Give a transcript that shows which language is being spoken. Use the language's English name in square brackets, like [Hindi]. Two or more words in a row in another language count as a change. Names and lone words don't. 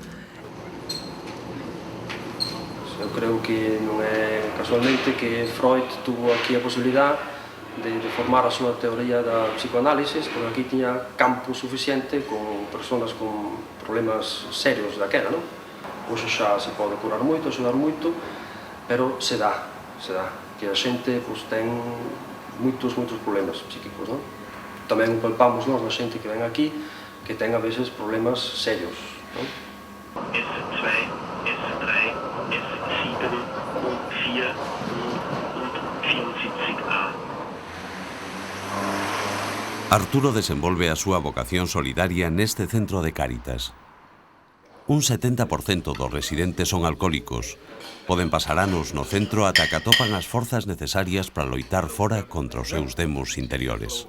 [Galician] Eu creo que non é casualmente que Freud tuvo aquí a posibilidade de formar a súa teoría da psicoanálisis, porque aquí tiña campo suficiente con persoas con problemas serios daquela, non? Hoxe xa se pode curar moito, axudar moito, pero se dá, que a xente ten moitos problemas psíquicos, non? Tamén palpamos nós na xente que ven aquí que ten [Spanish] a veces [Galician] problemas serios, non? [German] S2, S3, S7 und 4 und 74A. [Galician] Arturo desenvolve a súa vocación solidaria neste centro de Cáritas. Un 70% dos residentes son alcohólicos. Poden pasar anos no centro ata que atopan as forzas necesarias para loitar fora contra os seus demos interiores.